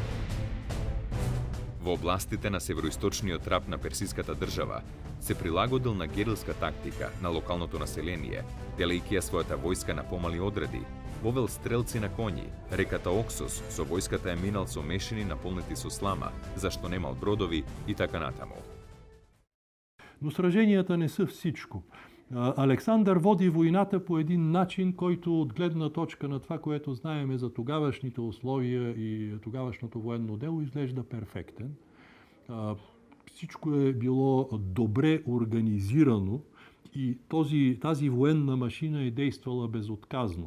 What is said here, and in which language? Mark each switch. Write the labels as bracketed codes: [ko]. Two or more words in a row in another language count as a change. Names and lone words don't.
[mk] Во областите на североисточниот раб на персиската држава се прилагодил на герилска тактика на локалното население, делејќи ја својата војска на помали одреди, вовел стрелци на коњи, реката Оксос со војската е минал со мешини наполнети со слама, зашто немал бродови и така натаму. [bg] Но сраженията не са всичко. Александър води войната по един начин, който от гледна точка на това, което знаеме за тогавашните условия и тогавашното военно дело, изглежда перфектен. Всичко е било добре организирано и тази военна машина е действала безотказно.